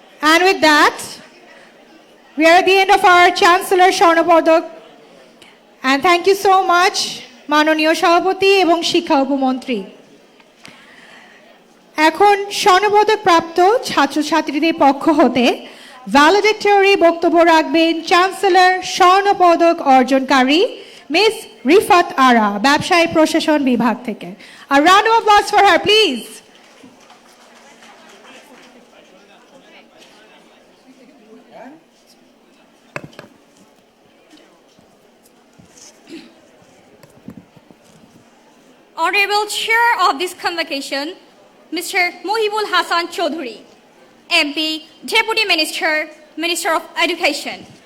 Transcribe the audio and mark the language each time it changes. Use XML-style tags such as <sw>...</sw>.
<en>And with that, we are at the end of our Chancellor Swarnapodok. And thank you so much,</en> <bn>মাননীয় সভাপতি এবং শিক্ষা উপমন্ত্রী। এখন স্বর্ণপদক প্রাপ্ত ছাত্রছাত্রীদের পক্ষ হতে ভ্যালিডিক্টরি বক্তব্য রাখবেন চ্যান্সেলর স্বর্ণপদক অর্জনকারী মিস রিফাত আরা, ব্যবসায় প্রশাসন বিভাগ থেকে।</bn> <en>A round of applause for her, please. Honorable Chair of this convocation, Mr. Mohibul Hasan Chaudhuri, MP, Deputy Minister, Minister of Education,</en>